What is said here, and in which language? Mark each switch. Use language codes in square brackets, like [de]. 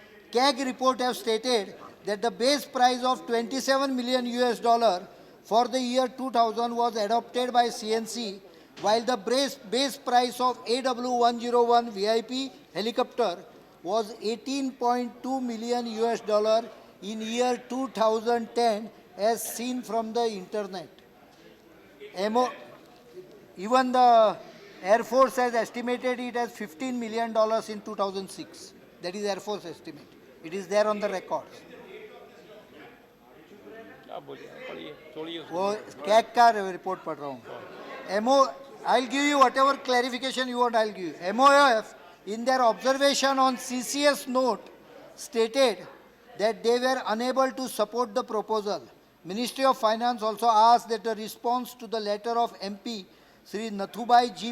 [en] CAG report has stated that the base price of 27 million US dollar for the year 2000 was adopted by CNC, while the base price of AW101 VIP helicopter was 18.2 million US dollar in year 2010, as seen from the internet. Even the Air Force has estimated it as $15 million in 2006. That is Air Force estimate. It is there on the records. [hi] वो CAG का report पढ़ रहा हूँ. [en] I'll give you whatever clarification you want. I'll give you. MOF, in their observation on CCS note, stated that they were unable to support the proposal. Ministry of Finance also asked that the response to the letter of MP Sri Nathubai G.